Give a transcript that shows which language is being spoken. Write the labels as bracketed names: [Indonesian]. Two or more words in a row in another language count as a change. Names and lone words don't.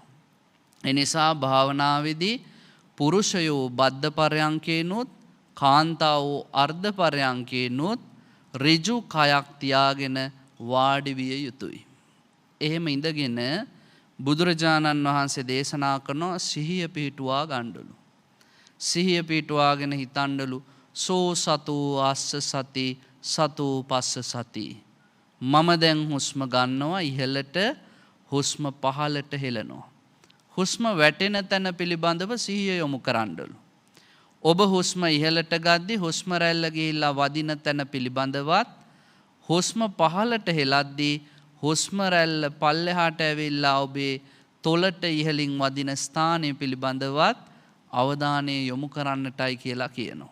[Sinhala] එනිසා භාවනාවේදී පුරුෂයෝ බද්ධ පරයන්කේනොත් කාන්තාවෝ අර්ධ පරයන්කේනොත් ඍජු කයක් තියාගෙන වාඩි විය යුතුයි. එහෙම ඉඳගෙන බුදුරජාණන් වහන්සේ දේශනා කරනවා සිහිය පිහිටුවා ගන්නලු. සිහිය පිහිටුවාගෙන හිතන්නලු [Pali] සෝ සතෝ අස්ස සති සතෝ පස්ස සති. [Sinhala] මම දැන් හුස්ම ගන්නවා ඉහළට හුස්ම පහළට හෙලනවා. හුස්ම වැටෙන තැන පිළිබඳව සිහිය යොමු කරන්නලු. ඔබ හුස්ම ඉහළට ගද්දි හුස්ම රැල්ල ගිහිල්ලා වදින තැන පිළිබඳවත් හුස්ම පහළට හෙලද්දී හුස්ම රැල්ල පල්ලෙහාට ඇවිල්ලා ඔබේ තොලට ඉහළින් වදින ස්ථානය පිළිබඳවත් අවධානය යොමු කරන්නටයි කියලා කියනවා.